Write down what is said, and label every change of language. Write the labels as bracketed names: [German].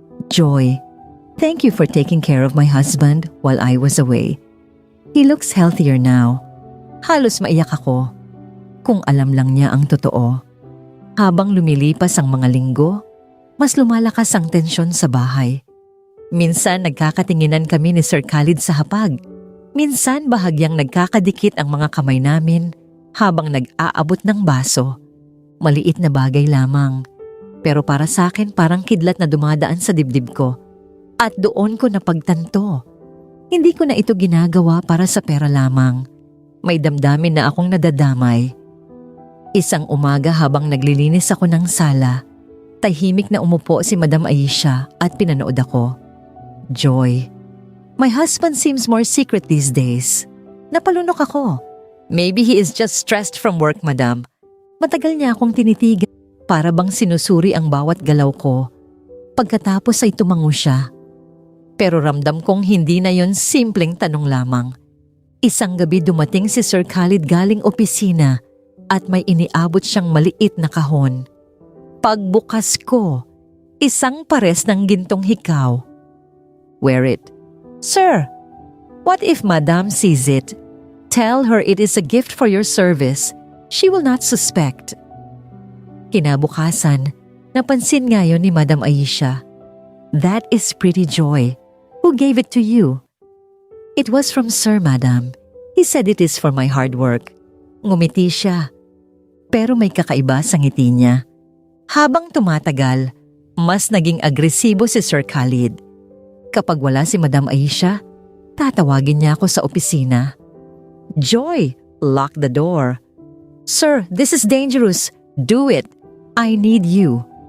[English] "Joy, thank you for taking care of my husband while I was away. He looks healthier now." [Filipino] Halos maiyak ako. Kung alam lang niya ang totoo. Habang lumilipas ang mga linggo, mas lumalakas ang tensyon sa bahay. Minsan nagkakatinginan kami ni Sir Khalid sa hapag. Minsan bahagyang nagkakadikit ang mga kamay namin habang nag-aabot ng baso. Maliit na bagay lamang. Pero para sa akin parang kidlat na dumadaan sa dibdib ko. At doon ko napagtanto. Hindi ko na ito ginagawa para sa pera lamang. May damdamin na akong nadadamay. Isang umaga habang naglilinis ako ng sala, tahimik na umupo si Madam Aisha at pinanood ako. [English] "Joy, my husband seems more secret these days." [Filipino] Napalunok ako. [English] "Maybe he is just stressed from work, madam." [Filipino] Matagal niya akong tinitigan para bang sinusuri ang bawat galaw ko. Pagkatapos ay tumango siya. Pero ramdam kong hindi na yon simpleng tanong lamang. Isang gabi dumating si Sir Khalid galing opisina at may iniabot siyang maliit na kahon. Pagbukas ko, isang pares ng gintong hikaw. [English] "Wear it." "Sir, what if Madam sees it? Tell her it is a gift for your service. She will not suspect." [Filipino] Kinabukasan, napansin ngayon ni Madam Aisha. [English] "That is pretty, Joy. Who gave it to you?" "It was from Sir, Madam. He said it is for my hard work." [Filipino] Ngumiti siya. Pero may kakaiba sa ngiti niya. Habang tumatagal, mas naging agresibo si Sir Khalid. Kapag wala si Madam Aisha, tatawagin niya ako sa opisina. [English] "Joy, lock the door." "Sir, this is dangerous. Do it. I need you."